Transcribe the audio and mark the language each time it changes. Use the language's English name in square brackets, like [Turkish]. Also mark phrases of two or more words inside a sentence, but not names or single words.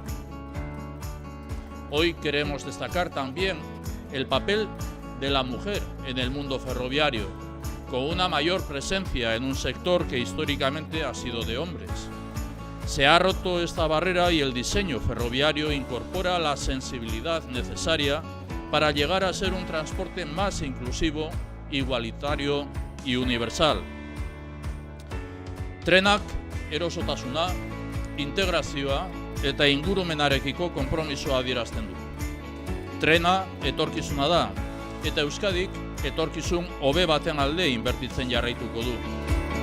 [Spanish] Hoy queremos destacar también el papel de la mujer en el mundo ferroviario, con una mayor presencia en un sector que históricamente ha sido de hombres. Se ha roto esta barrera y el diseño ferroviario incorpora la sensibilidad necesaria para llegar a ser un transporte más inclusivo, igualitario y universal. [Basque] Trenak erosotasuna, integrazioa eta ingurumenarekiko konpromisoa adierazten du. Trena etorkizuna da, eta Euskadik etorkizun hobe baten alde inbertitzen jarraituko du.